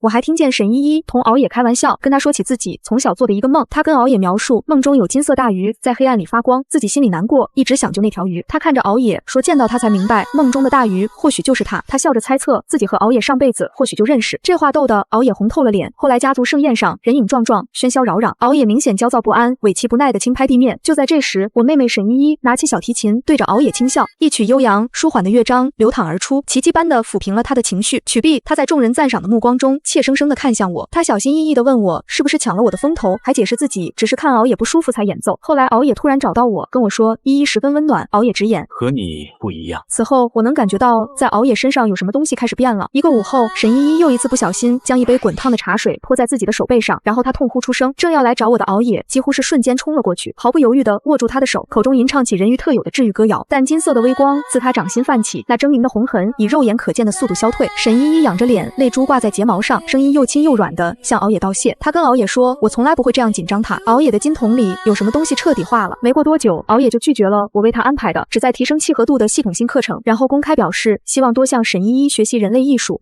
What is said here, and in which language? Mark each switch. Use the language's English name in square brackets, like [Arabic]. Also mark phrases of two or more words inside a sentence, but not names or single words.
[Chinese] 我還聽見沈依依同熬野開玩笑，跟他說起自己從小做的一個夢。他跟熬野描述夢中有金色大魚在黑暗裡發光，自己心裡難過，一直想救那條魚。他看着熬野說，見到他才明白夢中的大魚或許就是他。他笑着猜測自己和熬野上輩子或許就認識。這話逗得熬野紅透了臉。後來家族盛宴上，人影幢幢，喧囂擾攘，熬野明顯焦躁不安，尾鰭不耐地輕拍地面。就在這時，我妹妹沈依依拿起小提琴，對着熬野輕笑，一曲悠揚舒緩的樂章流淌而出，奇蹟般地撫平了他的情緒。曲畢，他在眾人讚賞的目光中怯生生地看向我，他小心翼翼地問我是不是搶了我的風頭，還解釋自己只是是看熬夜不舒服才演奏。后来熬夜突然找到我，跟我說依依十分温暖。熬夜直言和你不一样。此后我能感觉到在熬夜身上有什么東西開始變了。一個午後，沈依依又一次不小心將一杯滾燙的茶水潑在自己的手背上，然後她痛呼出聲。正要來找我的熬夜幾乎是瞬間衝了過去，毫不猶豫地握住她的手，口中吟唱起人魚特有的治癒歌謠。淡金色的微光自她掌心泛起，那猙獰的紅痕以肉眼可見的速度消退。沈依依仰着臉，淚珠掛在睫毛上，聲音又輕又軟地向熬夜道謝。她跟熬夜說，我從來不會這樣緊張她。熬夜的金桶裡有什麼東西徹底化了。沒過多久，熬夜就拒絕了我為她安排的旨在提升契合度的系統性課程，然後公開表示希望多向沈依依學習人類藝術。